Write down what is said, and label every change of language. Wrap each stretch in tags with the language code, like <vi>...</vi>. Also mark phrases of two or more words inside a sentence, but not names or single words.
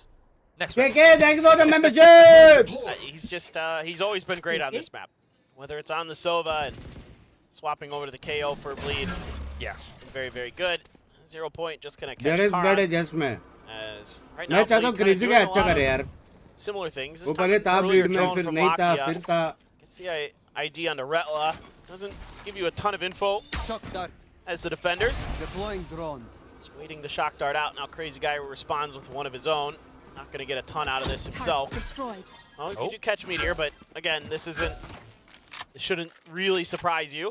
<en>Next round. Thank you for the membership. He's always been great on this map. Whether it's on the Sova and swapping over to the KO for Bleed. Yeah. Very, very good. 0 point, just gonna catch There is blood adjustment. As right now,</en> <hi>crazy का अच्छा करे यार.</hi> <en>Similar things.</en> <hi>वो पहले था bleed में फिर नहीं था फिर था.</hi> <en>Can see ID on the Retla. Doesn't give you a ton of info. Shock dart. As the defenders. Deploying drone. Just waiting the shock dart out. Now Crazy Guy responds with one of his own. Not going to get a ton out of this himself. Well, you do catch Meteor, but again, this shouldn't really surprise you.</en>